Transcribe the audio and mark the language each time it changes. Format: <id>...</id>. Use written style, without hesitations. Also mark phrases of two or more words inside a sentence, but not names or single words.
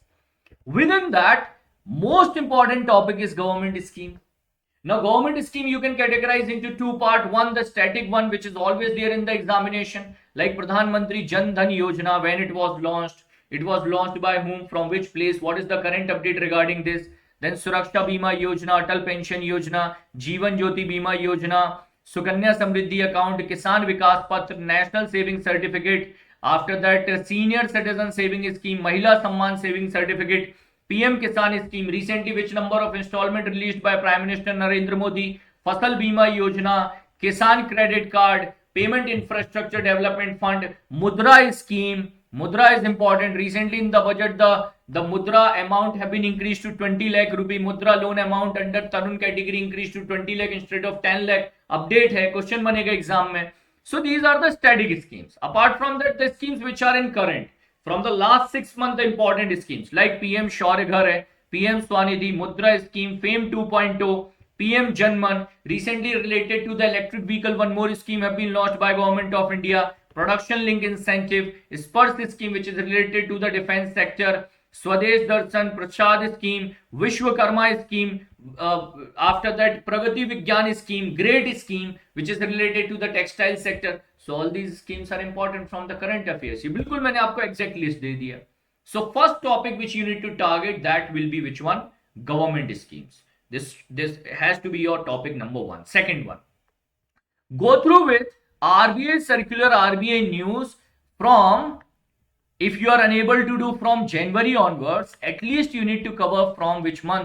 <en>Within that, most important topic is government scheme. Now government scheme you can categorize into 2 parts. One, the static one, which is always there in the examination, like Pradhan Mantri Jan Dhan Yojana, when it was launched by whom, from which place, what is the current update regarding this. Then Suraksha Bima Yojana, Atal Pension Yojana, Jeevan Jyoti Bima Yojana, Sukanya Samriddhi Account, Kisan Vikas Patra, National Saving Certificate. After that, Senior Citizen Saving Scheme, Mahila Samman Saving Certificate, PM Kisan Scheme, recently which number of installment released by Prime Minister Narendra Modi, Fasal Bima Yojana, Kisan Credit Card, Payment Infrastructure Development Fund, Mudra Scheme. Mudra is important. Recently in the budget, the Mudra amount have been increased to 20 lakh rupee. Mudra loan amount under Tarun category increased to 20 lakh instead of 10 lakh.</en> <hi>अपडेट है, क्वेश्चन बनेगा एग्ज़ाम में.</hi> <en>So these are the static schemes. Apart from that, the schemes which are in current. From the last 6 months, the important schemes like PM Shaurya Ghar hai, PM Swanidhi, Mudra Scheme, FAME 2.0, PM Janman. Recently related to the electric vehicle, one more scheme have been launched by Government of India. Production link incentive, Spurs scheme which is related to the defense sector, Swadesh Darshan, Prasad scheme, Vishwakarma scheme, after that Pragati Vigyan scheme, Great scheme which is related to the textile sector. So all these schemes are important from the current affairs.</en> <hi>ये बिल्कुल मैंने आपको</hi> <en>exact list</en> <hi>दे दिया.</hi> <en>So first topic which you need to target, that will be which one? Government schemes. This has to be your topic number 1. Second one, go through with RBI circular, RBI news from, if you are unable to do from January onwards, at least you need to cover from which month?</en>